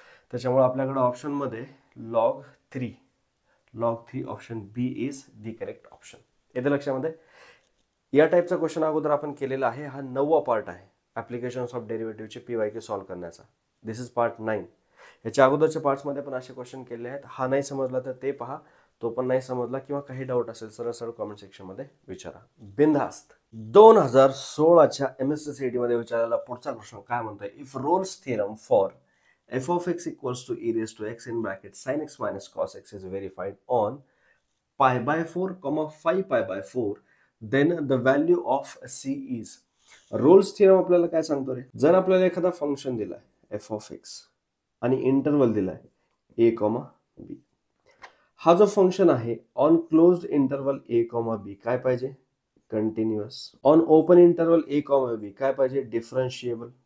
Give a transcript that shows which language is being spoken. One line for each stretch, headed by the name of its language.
Marathi: त्याच्यामुळे आपल्याकडे ऑप्शनमध्ये log 3
English: Option B is the correct option.
Marathi: येते लक्षामध्ये. या टाईपचा क्वेश्चन अगोदर आपण केलेला आहे, हा 9वा पार्ट आहे. ॲप्लिकेशन्स ऑफ डेरिव्हेटिव्हचे PYQ सॉल्व्ह करण्याचा.
English: This is part 9.
Marathi: याच्या अगोदरच्या पार्ट्समध्ये पण असे क्वेश्चन केले आहेत. हा नाही समजला तर ते पहा, तो पण नाही समजला किंवा काही डाऊट असेल सरळ सरळ कॉमेंट सेक्शनमध्ये विचारा, बिनधास्त. 2016च्या MSc मध्ये विचारलेला पुढचा प्रश्न काय म्हणतोय,
English: If Rolle's theorem for f of x equals to e raised to x in bracket sin x minus cos x is verified on pi by 4, 5 pi by 4, then the value of c is.
Marathi: Rolls theorem आपल्याला काय सांगतो रे, जर आपल्याला एखादा function दिलाय f of x आणि interval दिलाय a, b. हा जो फंक्शन आहे on closed interval a, b काय पाहिजे, continuous. On open interval a, b काय पाहिजे, डिफरन्शिएबल.